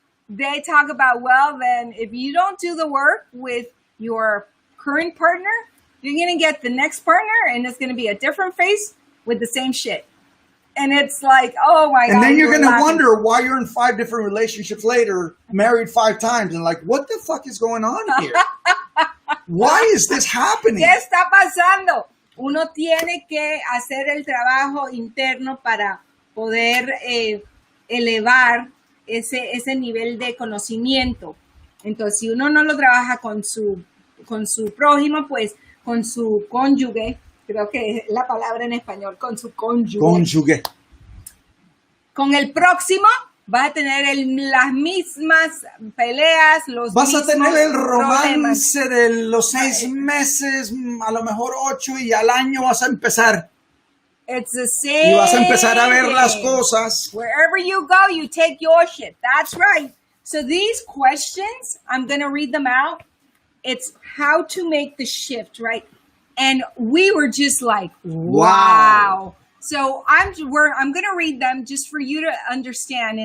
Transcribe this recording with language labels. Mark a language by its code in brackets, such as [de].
[en] they talk about, well, then if you don't do the work with your current partner, you're going to get the next partner and it's going to be a different face with the same shit. And it's like, oh my God. And then you're going to wonder why you're in 5 different relationships later, married 5 times, and like, what the fuck is going on here? Why is this happening? [es] ¿Qué está pasando? Uno tiene que hacer el trabajo interno para poder elevar ese nivel de conocimiento. Entonces, si uno no lo trabaja con su prójimo, pues con su cónyuge, creo que es la palabra en español, con su cónyuge. Cónyuge. Con el próximo vas a tener las mismas peleas, vas a tener el romance problemas de los 6 meses, a lo mejor 8, y al año vas a empezar. [en] It's the same. [es] Y vas a empezar a ver las cosas. [en] Wherever you go, you take your shit. That's right. So these questions, I'm going to read them out. It's how to make the shift, right? And we were just like, wow. So I'm going to read them just for you to understand.